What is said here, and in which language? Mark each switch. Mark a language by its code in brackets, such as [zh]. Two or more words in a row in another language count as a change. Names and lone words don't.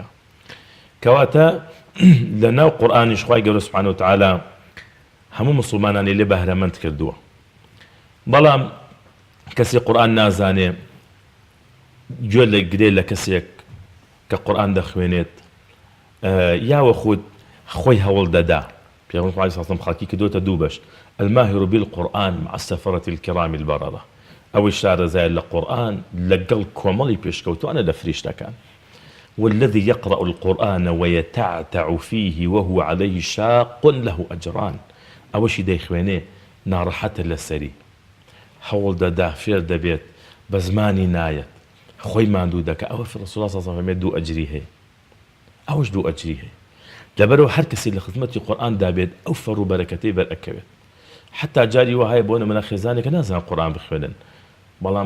[ckb] کەواتە لە ناو قورآنیش خوای گەورە [ar] سوبحانه وتعالى [ckb] هەموو مسلمانانی لێ بەهرەمەند کردووە. بەڵام کەسی قورآن نازانێ گوێ لە گرێ لە کەسێک کە قورآن دەخوێنێت یاوە خود خۆی هەوڵ دەدا. پێغەمبەر [ar] عەلەیهی سەڵام [ckb] خەڵکی کردوتە دوو بەش [ar] الماهر بالقرآن مع السفرة الكرام البررة [ckb] ئەوەی شارەزای لە قورآن لەگەڵ کۆمەڵی پێشکەوتوانە لە فریشتەکان [ar] والذي يقرأ القرآن ويتعتع فيه وهو عليه شاق له أجران [ckb] ئەوەشی دەیخوێنێ ناڕەحەتە لەسەری هەوڵ دەدا فێر دەبێت بە زمانی نایەت خۆی ماندوو دەکە ئەوە [ar] ڕەسوڵ الله صلی الله علیه و آله [ckb] 2 ئەجری هەیە ئەوەش 2 ئەجری هەیە لەبەرەوە هەر کەسی لە خزمەتی قورآندا بێت ئەو فەڕ و بەرەکەتەی بەرئەکەوێت حتا جاری وهەیە بۆ نمونە خێزانێکە نازانن قورآن بخوێنن بەڵام